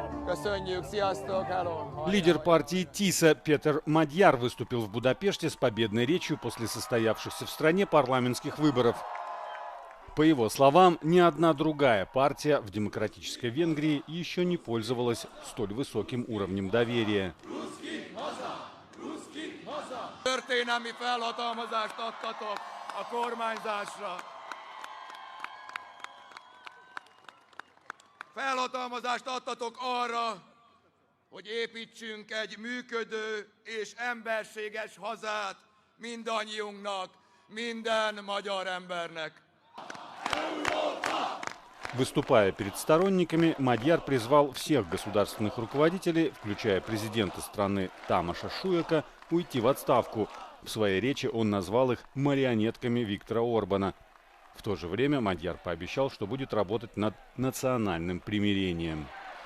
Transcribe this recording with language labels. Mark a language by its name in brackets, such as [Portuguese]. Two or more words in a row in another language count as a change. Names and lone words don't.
[Russian] Лидер партии ТИСА Петер Мадьяр выступил в Будапеште с победной речью после состоявшихся в стране парламентских выборов. По его словам, ни одна другая партия в демократической Венгрии еще не пользовалась столь высоким уровнем доверия. [Hungarian] Felhatalmazást adtatok arra, hogy építsünk egy működő és emberséges hazát mindannyiunknak, minden magyar embernek. [Russian] Выступая перед сторонниками, Мадьяр призвал всех государственных руководителей, включая президента страны Тамаша Шуека, уйти в отставку. В своей речи он назвал их марионетками Виктора Орбана. В то же время Мадьяр пообещал, что будет работать над национальным примирением.